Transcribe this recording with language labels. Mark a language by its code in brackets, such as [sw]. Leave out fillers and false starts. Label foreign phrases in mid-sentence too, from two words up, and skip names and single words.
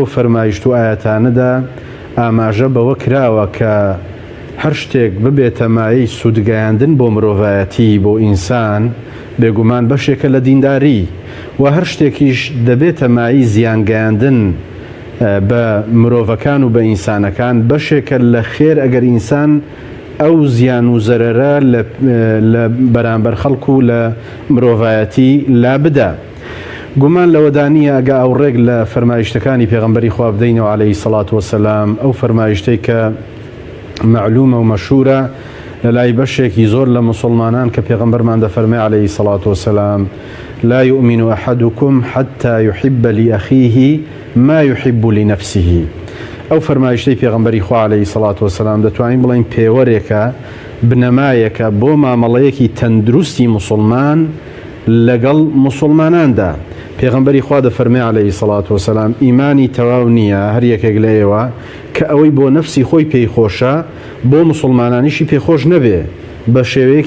[ckb] فەرمایشت و ئاەتانەدا ئاماژە بەوە کراوە کە هەر شتێک ببێتە مایەی سوودگەیاندن بۆ مرۆڤایەتی، بۆ ئینسان، بێگومان بەشێکە لە دینداری، و هەر شتێکیش دەبێتە مایی زیانگەیاندن بە مرۆڤەکان و بە ئینسانەکان، بەشێکە لە خێر ئەگەر ئینسان ئەو زیان و زەرەرە لە بەرامبەر خەڵکو و لە مرۆڤایەتی لا بدە. گومان لەوەدانیە ئەگە ئەو ڕێک لە فەرمایشتەکانی پێغەمبەری خوا بدەینەوە [ar] عەلەیهی سەڵات وەسەلام، [ckb] ئەو فەرمایشتەی کە معلومە و مەشهورە لە لای بەشێکی زۆر لە مسلمانان کە پێغەمبەرمان دەفەرمێ [ar] عەلەیهی سەڵات وەسەلام: لا يؤمن أحدكم حتى يحب لأخيه ما يحب لنفسه. [ckb] ئەو فەرمایشتەی پێغەمبەری خوا [ar] عەلەیهی سەڵات وەسەلام [ckb] دەتوانین بڵین پێوەرێکە، بنەمایەکە بۆ مامەڵەیەکی تەندروستی مسلمان لەگەڵ مسلماناندا. پێغەمبەری خوا دەفەرمێ [ar] عەلەیهی سەڵات وەسەلام [ckb] ئیمانی تەواو نییە هەر یەکێک لە ئێوە کە ئەوەی بۆ نەفسی خۆی پێی خۆشە بۆ مسلمانانیشی پێخۆش نەبێ بە شێوەیەکی